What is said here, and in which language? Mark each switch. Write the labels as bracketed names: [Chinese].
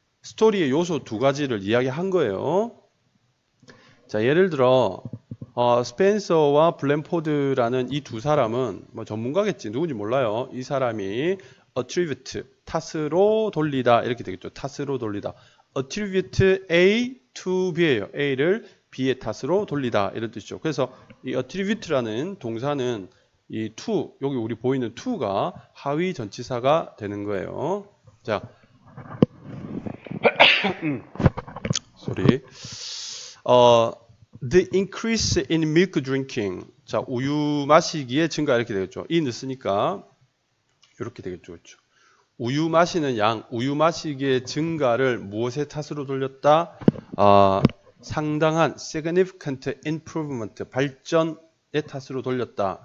[Korean] 스토리의 요소 두 가지를 이야기한 거예요. 자, 예를 들어 스펜서와 블랜포드라는 이 두 사람은 뭐 전문가겠지. 누군지 몰라요. 이 사람이 attribute, 탓으로 돌리다 이렇게 되겠죠. 탓으로 돌리다. attribute A to B예요. A를 B의 탓으로 돌리다 이런 뜻이죠. 그래서 이 attribute라는 동사는 이 to, 여기 우리 보이는 to가 하위 전치사가 되는 거예요. 자, sorry. [English] The increase in milk drinking. [Korean] 자, 우유 마시기의 증가 이렇게 되겠죠. 이 넣으니까 이렇게 되겠죠. 그렇죠? 우유 마시는 양, 우유 마시기의 증가를 무엇의 탓으로 돌렸다? 상당한 significant improvement, 발전의 탓으로 돌렸다.